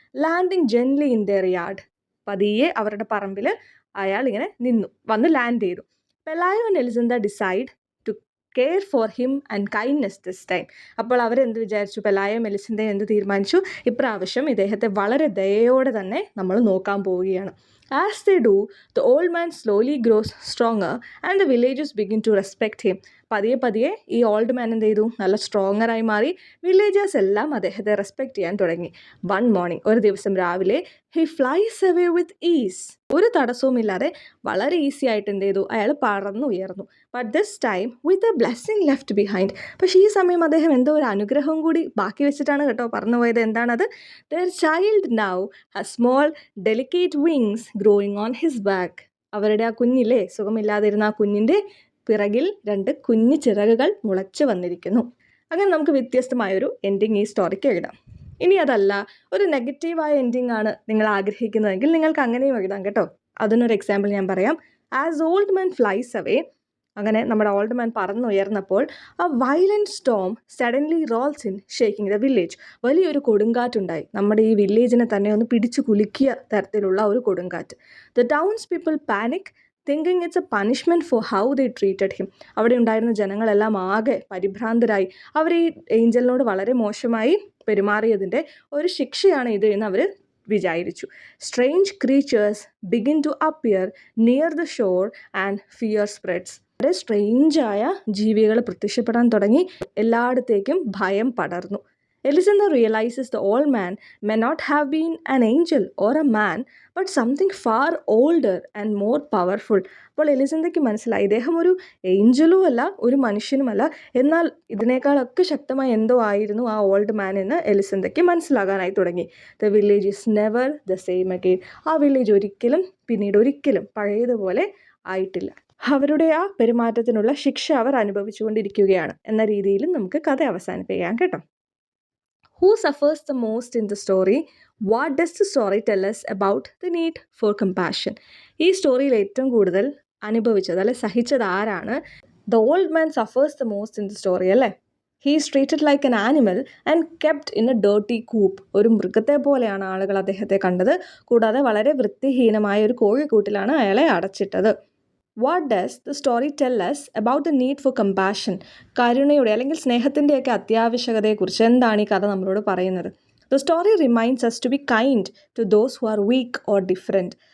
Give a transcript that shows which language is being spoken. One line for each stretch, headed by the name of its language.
English: Landing gently in their yard.
Malayalam: പതിയെ അവരുടെ പറമ്പിൽ അയാൾ ഇങ്ങനെ വന്ന് ലാൻഡ് ചെയ്തു.
English: Pelayo and Elisenda decide to care for him and kindness this time.
Malayalam: അപ്പോൾ അവരെന്ത് വിചാരിച്ചു? പെലായോ എലിസന്തയും എന്ത് തീരുമാനിച്ചു? ഇപ്രാവശ്യം ഇദ്ദേഹത്തെ വളരെ ദയയോടെ തന്നെ നമ്മൾ നോക്കാൻ പോവുകയാണ്.
English: As they do, the old man slowly grows stronger and the villagers begin to respect him.
Malayalam: പതിയെ ഈ ഓൾഡ് മാൻ എന്ത് ചെയ്തു? നല്ല സ്ട്രോങ്ങറായി മാറി. വില്ലേജേഴ്സ് എല്ലാം അദ്ദേഹത്തെ റെസ്പെക്റ്റ് ചെയ്യാൻ തുടങ്ങി.
English: one morning,
Malayalam: ഒരു ദിവസം രാവിലെ,
English: He flies away with ease.
Malayalam: ഒരു തടസ്സവുമില്ലാതെ വളരെ ഈസി ആയിട്ട് എന്ത് ചെയ്തു? അയാൾ പറന്നുയർന്നു.
English: But this time with a blessing left behind.
Malayalam: പക്ഷേ ഈ സമയം അദ്ദേഹം എന്തോ ഒരു അനുഗ്രഹം കൂടി ബാക്കി വെച്ചിട്ടാണ് കേട്ടോ പറന്നുപോയത്. എന്താണത്?
English: Their child now has small delicate wings growing on his back.
Malayalam: അവരുടെ ആ കുഞ്ഞില്ലേ, സുഖമില്ലാതിരുന്ന ആ കുഞ്ഞിൻ്റെ പിറകിൽ 2 കുഞ്ഞു ചിറകുകൾ മുളച്ച് വന്നിരിക്കുന്നു. അങ്ങനെ നമുക്ക് വ്യത്യസ്തമായൊരു എൻഡിങ് ഈ സ്റ്റോറിക്ക് എഴുതാം. ഇനി അതല്ല, ഒരു നെഗറ്റീവായ എൻഡിങ് ആണ് നിങ്ങൾ ആഗ്രഹിക്കുന്നതെങ്കിൽ നിങ്ങൾക്ക് അങ്ങനെയും എഴുതാം കേട്ടോ. അതിനൊരു എക്സാമ്പിൾ ഞാൻ പറയാം.
English: as old man flies away,
Malayalam: അങ്ങനെ നമ്മുടെ old man പറന്നുയർന്നപ്പോൾ
English: a violent storm suddenly rolls in, shaking the village.
Malayalam: വലിയൊരു കൊടുങ്കാറ്റുണ്ടായി. നമ്മുടെ ഈ വില്ലേജിനെ തന്നെ ഒന്ന് പിടിച്ചു കുലുക്കിയ തരത്തിലുള്ള ഒരു കൊടുങ്കാറ്റ്.
English: The townspeople panic, thinking it's a punishment for how they treated him.
Malayalam: അവിടെ ഉണ്ടായിരുന്ന ജനങ്ങളെല്ലാം ആകെ പരിഭ്രാന്തരായി. അവർ ഈ ഏഞ്ചലിനോട് വളരെ മോശമായി പെരുമാറിയതിൻ്റെ ഒരു ശിക്ഷയാണ് ഇത് എന്ന് അവർ വിചാരിച്ചു.
English: Strange creatures begin to appear near the shore and fear spreads.
Malayalam: വളരെ സ്ട്രേഞ്ചായ ജീവികൾ പ്രത്യക്ഷപ്പെടാൻ തുടങ്ങി. എല്ലായിടത്തേക്കും ഭയം പടർന്നു.
English: Elizabeth realizes the old man may not have been an angel or a man, but something far older and more powerful.
Malayalam: അപ്പോൾ എലിസബത്തയ്ക്ക് മനസ്സിലായി, ഇദ്ദേഹം ഒരു ഏഞ്ചലും അല്ല, ഒരു മനുഷ്യനുമല്ല, എന്നാൽ ഇതിനേക്കാളൊക്കെ ശക്തമായ എന്തോ ആയിരുന്നു ആ ഓൾഡ് മാൻ എന്ന് എലിസബത്തയ്ക്ക് മനസ്സിലാകാനായി തുടങ്ങി.
English: The village is never the same again.
Malayalam: ആ വില്ലേജ് പിന്നീട് ഒരിക്കലും പഴയതുപോലെ ആയിട്ടില്ല. അവരുടെ ആ പെരുമാറ്റത്തിനുള്ള ശിക്ഷ അവർ അനുഭവിച്ചുകൊണ്ടിരിക്കുകയാണ് എന്ന രീതിയിൽ നമുക്ക് കഥ അവസാനിപ്പിക്കാം കേട്ടോ.
English: Who suffers the most in the story? What does the story tell us about the need for compassion?
Malayalam: ഈ സ്റ്റോറിയിൽ ഏറ്റവും കൂടുതൽ അനുഭവിച്ചത് അല്ലെ സഹിച്ചത് ആരാണ്?
English: The old man suffers the most in the story അല്ലേ? He is treated like an animal and kept in a dirty coop.
Malayalam: ഒരു മൃഗത്തെ പോലെയാണ് ആളുകൾ അദ്ദേഹത്തെ കണ്ടത്. കൂടാതെ വളരെ വൃത്തിഹീനമായ ഒരു കോഴിക്കൂട്ടിലാണ് അയാളെ അടച്ചിട്ടത്.
English: What does the story tell us about the need for compassion?
Malayalam: കരുണയുടെ അല്ലെങ്കിൽ സ്നേഹത്തിൻ്റെയൊക്കെ അത്യാവശ്യകതയെക്കുറിച്ച് എന്താണ് ഈ കഥ നമ്മളോട് പറയുന്നത്?
English: The story reminds us to be kind to those who are weak or different.